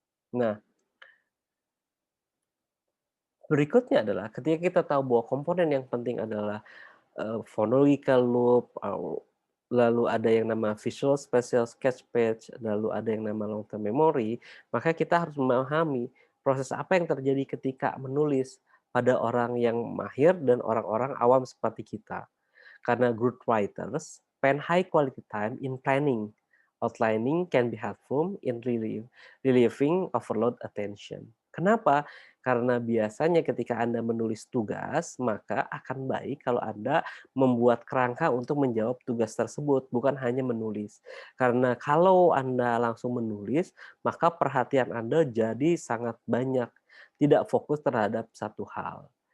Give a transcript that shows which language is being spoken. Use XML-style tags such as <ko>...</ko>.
<id>Nah, berikutnya adalah ketika kita tahu bahwa komponen yang penting adalah phonological loop, lalu ada yang nama visual spatial sketchpad, lalu ada yang nama long term memory, maka kita harus memahami proses apa yang terjadi ketika menulis pada orang yang mahir dan orang-orang awam seperti kita. Karena</id> <en>good writers spend high quality time in planning. Outlining can be helpful in relieving overload attention.</en> <id>Kenapa? Karena biasanya ketika Anda menulis tugas, maka akan baik kalau Anda membuat kerangka untuk menjawab tugas tersebut, bukan hanya menulis. Karena kalau Anda langsung menulis, maka perhatian Anda jadi sangat banyak, tidak fokus terhadap satu hal.</id>